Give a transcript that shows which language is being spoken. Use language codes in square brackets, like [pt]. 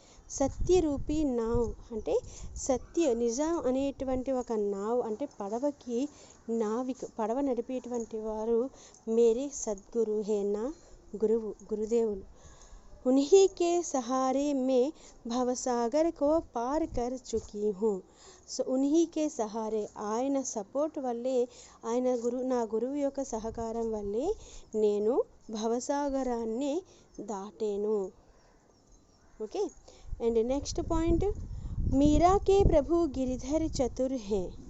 [te] సత్యరూపీ now అంటే సత్య నిజం అనేటువంటి ఒక నావ్ అంటే పడవకి నావిక్ పడవ నడిపేటువంటి వారు [hi] మేరే సద్గురు హే [te] నా గురువు గురుదేవులు. [hi] उन्हीं के सहारे मैं भवसागर को पार कर चुकी हूँ. [te] సో [hi] ఉన్హీ కే సహారే [te] ఆయన సపోర్ట్ వల్లే, ఆయన నా గురువు యొక్క సహకారం వల్లే నేను భవసాగరాన్ని దాటాను. [en] okay, and next point, [hi] Meera K Prabhu Giridhar చతుర్ hey.